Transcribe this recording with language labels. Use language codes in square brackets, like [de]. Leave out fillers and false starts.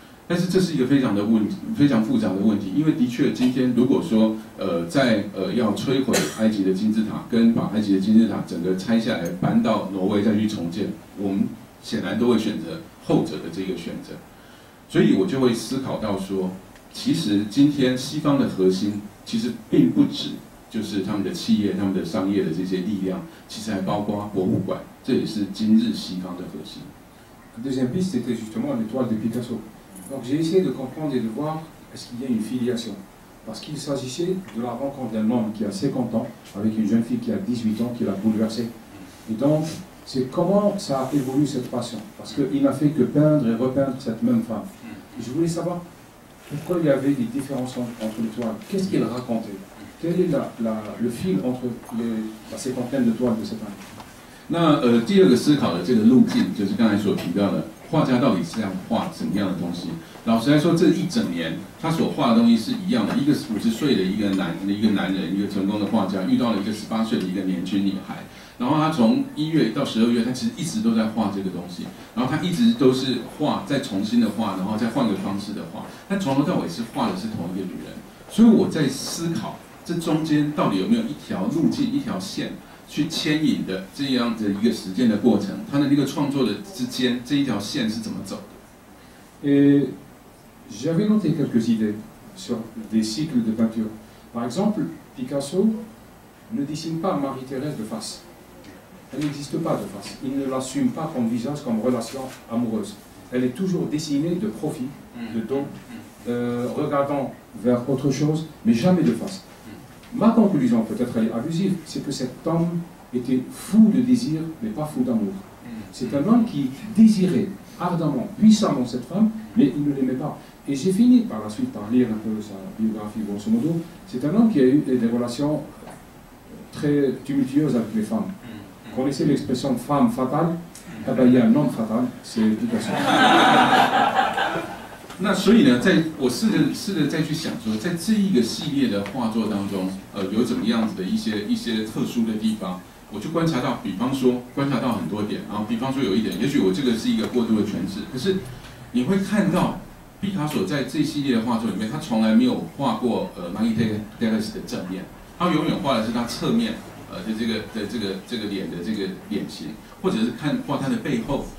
[zh] 但是这是一个非常复杂的问题，因为的确今天如果说在要摧毁埃及的金字塔，跟把埃及的金字塔整个拆下来搬到挪威再去重建，我们显然都会选择后者的这个选择。所以我就会思考到说，其实今天西方的核心其实并不止就是他们的企业、他们的商业的这些力量，其实还包括博物馆，这也是今日西方的核心。 [fr] La deuxième piste, c'était justement l'étoile de Picasso. Donc j'ai essayé de comprendre et de voir est-ce qu'il y a une filiation? Parce qu'il s'agissait de la rencontre d'un homme qui a 50 ans avec une jeune fille qui a 18 ans qui l'a bouleversé. Et donc, c'est comment ça a évolué cette passion. Parce qu'il n'a fait que peindre et repeindre cette même femme. Et je voulais savoir pourquoi il y avait des différences entre les toiles. Qu'est-ce qu'il racontait? Quel est le fil entre la cinquantaine de toiles de cette année? [zh] 那第二个思考的这个路径，就是刚才所提到的，画家到底是要画什么样的东西？老实来说，这一整年他所画的东西是一样的。一个50岁的一个男人，一个成功的画家，遇到了一个18岁的一个年轻女孩。然后他从1月到12月，他其实一直都在画这个东西。然后他一直都是画，再重新的画，然后再换个方式的画。但从头到尾是画的是同一个女人。所以我在思考，这中间到底有没有一条路径、一条线？去牵引的这样的一个实践的过程，他的那个创作的之间这一条线是怎么走的？ [fr] Et j'avais noté quelques idées sur des cycles de peinture. Par exemple, Picasso ne dessine pas Marie-Thérèse de face. Elle n'existe pas de face. Il ne l'assume pas comme visage, comme relation amoureuse. Elle est toujours dessinée de profil, de dos, regardant vers autre chose, mais jamais de face. Ma conclusion, peut-être elle est abusive, c'est que cet homme était fou de désir, mais pas fou d'amour. C'est un homme qui désirait ardemment, puissamment cette femme, mais il ne l'aimait pas. Et j'ai fini par la suite par lire un peu sa biographie, grosso modo. C'est un homme qui a eu des relations très tumultueuses avec les femmes. Vous connaissez l'expression femme fatale? Eh bien, il y a un homme fatal, c'est Picasso. [zh] 那所以呢，我试着再去想说，在这一个系列的画作当中，有怎么样子的一些特殊的地方，我就观察到，比方说观察到很多点，然后比方说有一点，也许我这个是一个过度的诠释，可是你会看到毕卡索在这一系列的画作里面，他从来没有画过Marie-Thérèse的正面，他永远画的是他侧面的这个脸的这个脸型，或者是画他的背后。